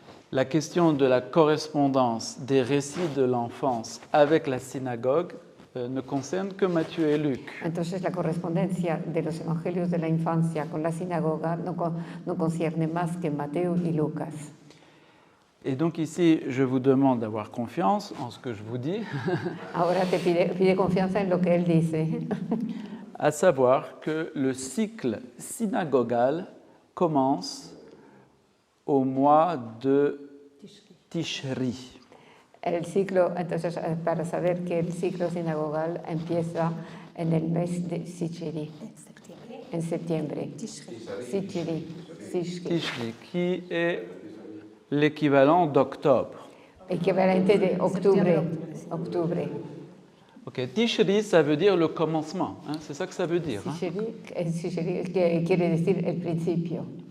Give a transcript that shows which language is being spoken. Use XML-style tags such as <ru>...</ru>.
<fr>la question de la correspondance des récits de l'enfance avec la synagogue ne concerne que Matthieu et Luc.</fr> <es>entonces la correspondencia de los evangelios de la infancia con la sinagoga no concierne más que Mateo y Lucas.</es> <fr>Et donc ici, je vous demande d'avoir confiance en ce que je vous dis,</fr> <es>Ahora te pide confianza en lo que él dice,</es> <fr>à savoir que le cycle synagogal commence au mois de Tishri.</fr> <es>el ciclo, entonces para saber que el ciclo sinagogal empieza en el mes de Sichiri, en septiembre. Sichiri.</es> <fr>Tishri, qui est l'équivalent d'octobre.</fr> <es>Equivalente de octubre.</es> <fr>Ok, Tishri, ça veut dire le commencement, hein, c'est ça que ça veut dire. Hein,</fr> <es>Sichiri, que quiere decir el principio.</es>